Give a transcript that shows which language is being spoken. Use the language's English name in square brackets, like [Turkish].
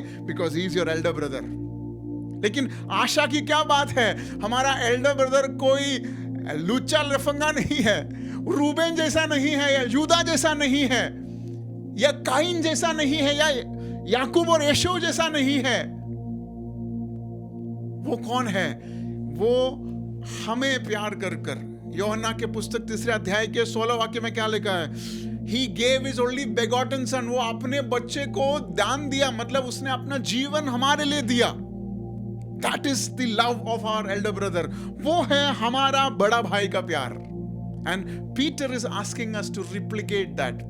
[English] Because he is your elder brother. [Hindi] लेकिन आशा की क्या बात है, हमारा एल्डर ब्रदर कोई लुच्चा लफंगा नहीं है, रूबेन जैसा नहीं है, या यूदा जैसा नहीं है, या काइन जैसा नहीं है, या याकूब और एशौ जैसा नहीं है। वो कौन है? वो हमें प्यार कर कर। यूहन्ना के पुस्तक 3 अध्याय के 16 वाक्य में क्या लिखा है? [English] He gave his only begotten son। [Hindi] वो अपने बच्चे को दान दिया, मतलब उसने अपना जीवन हमारे लिए दिया। [English] That is the love of our elder brother। [Hindi] वो है हमारा बड़ा भाई का प्यार। [English] And Peter is asking us to replicate that।